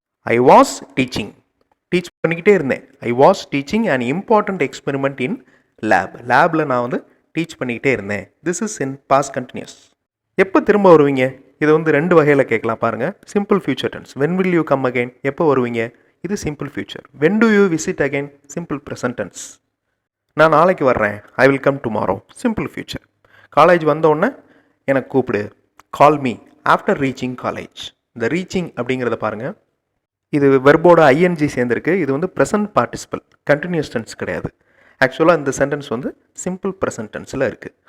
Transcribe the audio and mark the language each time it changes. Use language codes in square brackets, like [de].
[en] I was teaching, [ta] teach பண்ணிக்கிட்டே இருந்தேன். [en] I was teaching and important experiment in lab, [ta] லேபில் நான் வந்து டீச் பண்ணிக்கிட்டே இருந்தேன். [en] This is in past continuous. [ta] எப்போ திரும்ப வருவீங்க? இதை வந்து 2 வகையில் கேட்கலாம் பாருங்கள். [en] simple future tense, when will you come again, [ta] எப்போ வருவீங்க, [en] இது simple future. when do you visit again, simple present tense. [ta] நான் நாளைக்கு வர்றேன், [en] I will come tomorrow, simple future. [ta] College வந்தோடனே எனக்கு கூப்பிடு, [en] Call me after reaching college. [ta] இந்த ரீச்சிங் அப்படிங்கிறத பாருங்கள், இது வெர்போட ஐஎன்ஜி சேர்ந்துருக்கு. இது வந்து ப்ரெசன்ட் பார்ட்டிசிபிள், கண்டினியூஸ் டென்ஸ் கிடையாது. ஆக்சுவலாக இந்த சென்டென்ஸ் வந்து சிம்பிள் ப்ரெசன்ட் டென்ஸில் இருக்குது.